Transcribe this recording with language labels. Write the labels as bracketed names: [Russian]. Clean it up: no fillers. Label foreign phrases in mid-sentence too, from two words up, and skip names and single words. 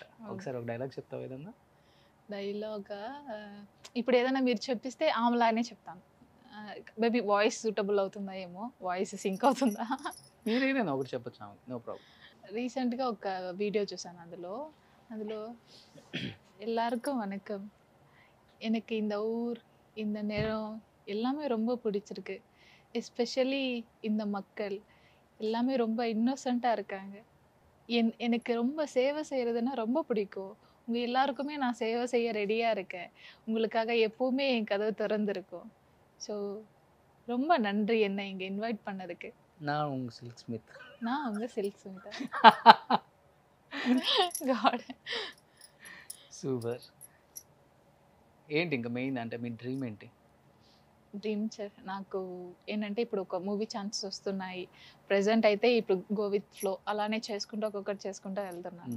[Telugu] ఒకసారి ఒక డైలాగ్ చెప్తావు ఏదన్నా? డైలాగా ఇప్పుడు ఏదైనా మీరు చెప్పిస్తే ఆమెలానే చెప్తాను. [English] maybe voice suitable [Telugu] అవుతుందా ఏమో, [English] voice sync [Telugu] అవుతుందా. మీరేదైనా ఒకటి చెప్పొచ్చు ఆమె, [English] no problem. [Telugu] రీసెంట్గా ఒక వీడియో చూసాను, అందులో [Tamil] எல்லாருக்கும் வணக்கம், எனக்கு இந்த ஊர், இந்த நேரம் எல்லாமே ரொம்ப பிடிச்சிருக்கு, எஸ்பெஷலி இந்த மக்கள் எல்லாமே ரொம்ப இன்னோசென்ட்டாக இருக்காங்க. எனக்கு ரொம்ப சேவை செய்கிறதுனா ரொம்ப பிடிக்கும். உங்கள் எல்லாருக்குமே நான் சேவை செய்ய ரெடியாக இருக்கேன். உங்களுக்காக எப்போவுமே என் கதவு திறந்திருக்கும். ஸோ ரொம்ப நன்றி என்னை இங்கே இன்வைட் பண்ணதுக்கு. நான் உங்கள் சில்க் ஸ்மித். நான் உங்கள் சில்க் ஸ்மிதா. [Telugu] గాడ్. సూపర్. ఏంటి ఇంకా మెయిన్ అంటే మీ డ్రీమ్ ఏంటి? డ్రీమ్ నాకు ఏంటంటే ఇప్పుడు ఒక [English] movie chances [Telugu] వస్తున్నాయి. ప్రెజెంట్ అయితే ఇప్పుడు [English] go with flow [Telugu] అలానే చేసుకుంటూ ఒక్కొక్కటి చేసుకుంటూ వెళ్తున్నాను.